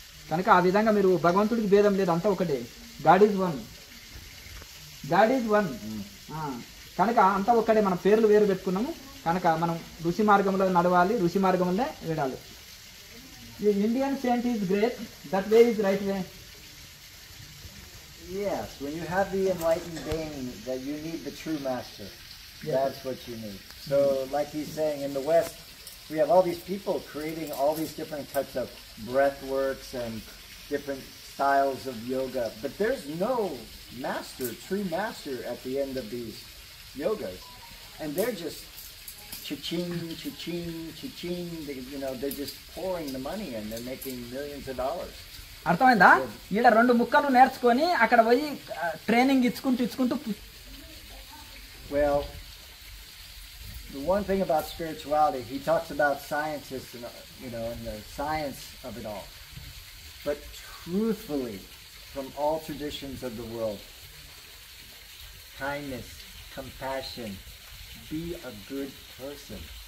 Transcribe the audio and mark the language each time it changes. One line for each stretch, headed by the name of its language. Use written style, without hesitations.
Telugu: కనుక ఆ విధంగా మీరు భగవంతుడికి భేదం లేదు, అంతా ఒకటే.
English: God is one.
Telugu: కనుక అంతా ఒక్కడే. మన పేర్లు వేరు పెట్టుకున్నాము కనుక మనం ఋషి మార్గంలో నడవాలి, ఋషి మార్గంలో విడాలి.
English: Indian saint is great, that way is right way. Yes, when you have the enlightened being, that you need the true master. Yes. That's what you need. So, like he's saying, in the West, we have all these people creating all these different types of breath works and different styles of yoga, but there's no master, true master at the end of these yogas. And they're just cha-ching, cha-ching, cha-ching, they're just pouring the money in, they're making millions of dollars.
Telugu: అర్థమైందా? ఈడ 2 ముక్కలు నేర్చుకొని అక్కడ పోయి training ఇచ్చుకుంటూ.
English: Well, the one thing about spirituality, he talks about scientists and and the science of it all. But truthfully, from all traditions of the world, kindness, compassion, be a good person.